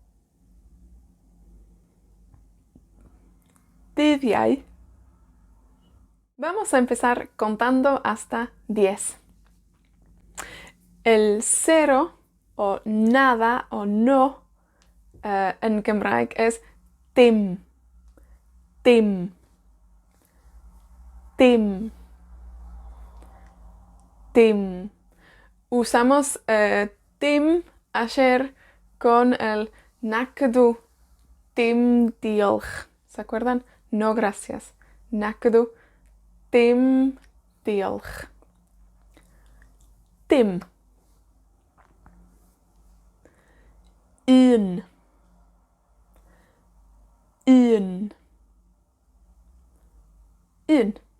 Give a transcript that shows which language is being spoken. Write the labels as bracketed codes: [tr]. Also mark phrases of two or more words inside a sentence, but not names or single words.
[cy] Dydd Iau. [es] Vamos a empezar contando hasta 10. El 0 o nada o no en Gymraeg es dim. [cy] Dim. Dim. Dim. [es] Usamos dim ayer con el nacdw. [cy] Dim diolch. [es] ¿Se acuerdan? No gracias. [cy] Nacdw. Dim diolch. Dim. Un. Un. Un.